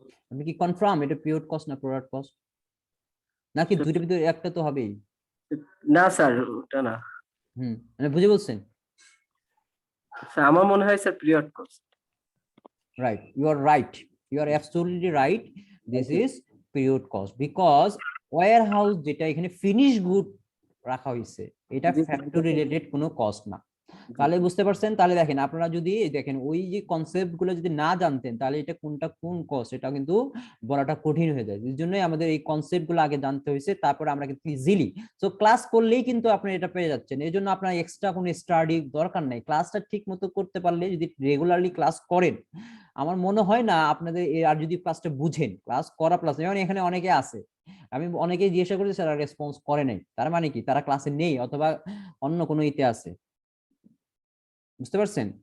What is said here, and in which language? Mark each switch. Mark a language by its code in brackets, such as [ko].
[bn] আপনি কি কনফার্ম এটা পিরিয়ড কস্ট না প্রোডাক্ট কস্ট, নাকি দুইটার ভিতরে একটা তো হবেই? না স্যার ওটা না। মানে বুঝে বলছেন? স্যার আমার মনে হয় sir period cost. [en] Right, you are right, you are absolutely right, this is period cost because warehouse [bn] যেটা এখানে ফিনিশ গুড রাখা হয়েছে এটা ফ্যাক্টরি রিলেটেড কোনো কস্ট না। তাহলে বুঝতে পারছেন? তাহলে দেখেন আপনারা যদি দেখেন ওই যে কনসেপ্ট গুলো যদি না জানতেন তাহলে এটা কোনটা কোন কস্ট এটা কিন্তু বলাটা কঠিন হয়ে যায়। এই জন্যই আমাদের এই কনসেপ্ট গুলো আগে জানতে হয়েছে, তারপরে আমরা কিন্তু ইজিলি তো ক্লাস করলেই কিন্তু আপনি এটা পেয়ে যাচ্ছেন। এই জন্য আপনার এক্সট্রা কোনো স্টাডি দরকার নেই। ক্লাসটা ঠিক মতো করতে পারলে যদি রেগুলারলি ক্লাস করেন, আমার মনে হয় না আপনাদের আর যদি ক্লাসটা বুঝেন, ক্লাস করা প্লাস যেমন এখানে অনেকে আছে, আমি অনেকেই জিজ্ঞাসা করেছি স্যার রেসপন্স করে নাই, তার মানে কি তারা ক্লাসে নেই অথবা অন্য কোনো ইতে আছে। বুঝতে পারছেন?